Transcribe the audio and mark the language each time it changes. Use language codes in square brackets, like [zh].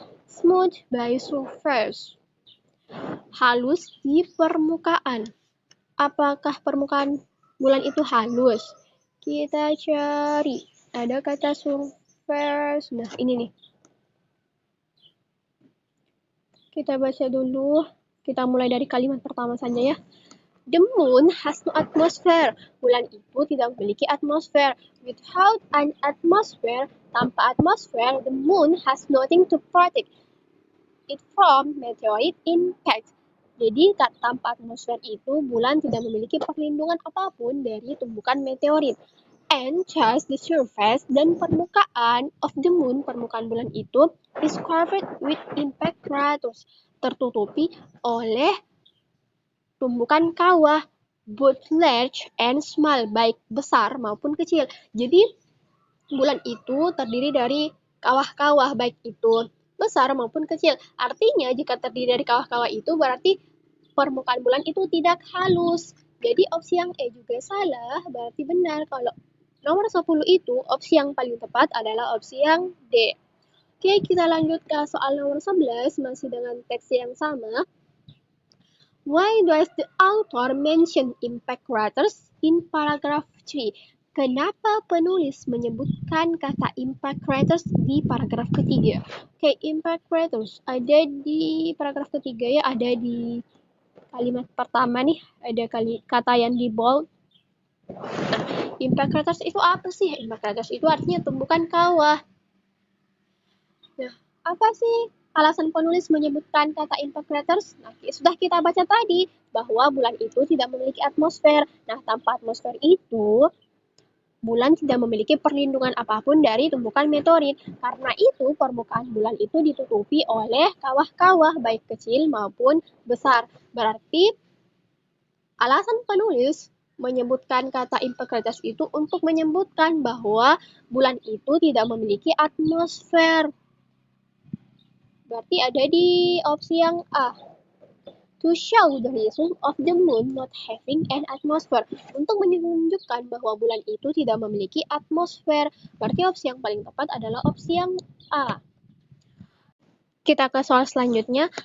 [en] Smooth by surface. [id] Halus di permukaan. Apakah permukaan bulan itu halus? Kita cari. Ada kata surface. Nah, ini nih. Kita baca dulu. Kita mulai dari kalimat pertama saja ya. [en] The moon has no atmosphere. [id] Bulan itu tidak memiliki atmosfer. [en] Without an atmosphere, [id] tanpa atmosfer, [en] the moon has nothing to protect it from meteorite impact. [id] Jadi tanpa atmosfer itu bulan tidak memiliki perlindungan apapun dari tumbukan meteorit. [en] And just the surface [id] dan permukaan [en] of the moon, [id] permukaan bulan itu, [en] is covered with impact craters, [id] tertutupi oleh tumbukan kawah, [en] both large and small, [id] baik besar maupun kecil. Jadi bulan itu terdiri dari kawah-kawah, baik itu besar maupun kecil. Artinya jika terdiri dari kawah-kawah itu berarti permukaan bulan itu tidak halus. Jadi opsi yang E juga salah, berarti benar kalau nomor 10 itu opsi yang paling tepat adalah opsi yang D. Oke, kita lanjut ke soal nomor 11, masih dengan teks yang sama. [en] Why does the author mention impact craters in paragraph 3? [id] Kenapa penulis menyebutkan kata impact craters di paragraf ketiga? Oke, impact craters ada di paragraf ketiga ya, ada di kalimat pertama nih, ada kata yang di bold. Nah, impact craters itu apa sih? Impact craters itu artinya tumbukan kawah. Nah, apa sih alasan penulis menyebutkan kata impact craters? Nah, sudah kita baca tadi bahwa bulan itu tidak memiliki atmosfer. Nah, tanpa atmosfer itu bulan tidak memiliki perlindungan apapun dari tumbukan meteorit. Karena itu, permukaan bulan itu ditutupi oleh kawah-kawah, baik kecil maupun besar. Berarti, alasan penulis menyebutkan kata impact craters itu untuk menyebutkan bahwa bulan itu tidak memiliki atmosfer. Berarti ada di opsi yang A. [en] To show the reason of the moon not having an atmosphere. [id] Untuk menunjukkan bahwa bulan itu tidak memiliki atmosfer. Berarti opsi yang paling tepat adalah opsi yang A. Kita ke soal selanjutnya.